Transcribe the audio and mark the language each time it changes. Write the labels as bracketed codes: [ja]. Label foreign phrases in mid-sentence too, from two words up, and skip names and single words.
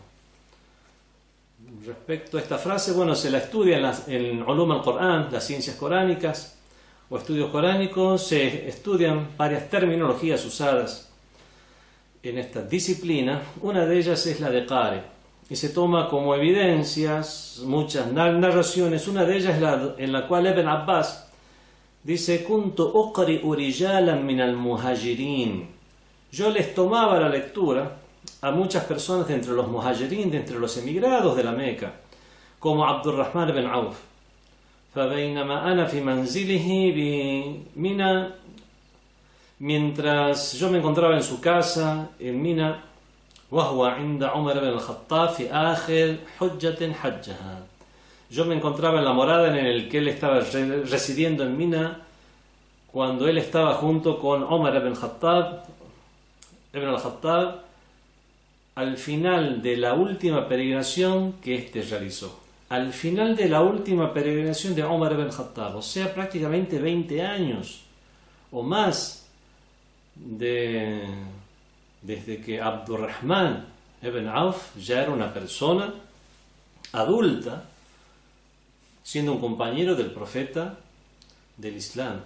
[es] Respecto a esta frase, bueno, se la estudia en [ar] علوم القرآن, [es] las ciencias coránicas o estudios coránicos, se estudian varias terminologías usadas en esta disciplina. Una de ellas es la de qari, y se toma como evidencias muchas narraciones. Una de ellas es en la cual Ibn Abbas dice: [ar] كنت أقرئ رجالا من المهاجرين. [es] Yo les tomaba la lectura a muchas personas de entre los muhajirin, de entre los emigrados de la Meca, como Abdurrahman ibn Auf. [ar] فبينما أنا في منزله بمنى, [es] mientras yo me encontraba en su casa en Mina, [ar] وهو عند عمر بن الخطاب في آخر حجة حجها. [es] Yo me encontraba en la morada en el que él estaba residiendo en Mina, cuando él estaba junto con Omar ibn al-Khattab al final de la última peregrinación que éste realizó. Al final de la última peregrinación de Omar ibn al-Khattab, o sea, prácticamente 20 años o más desde que Abdurrahman ibn Auf ya era una persona adulta, siendo un compañero del profeta del Islam.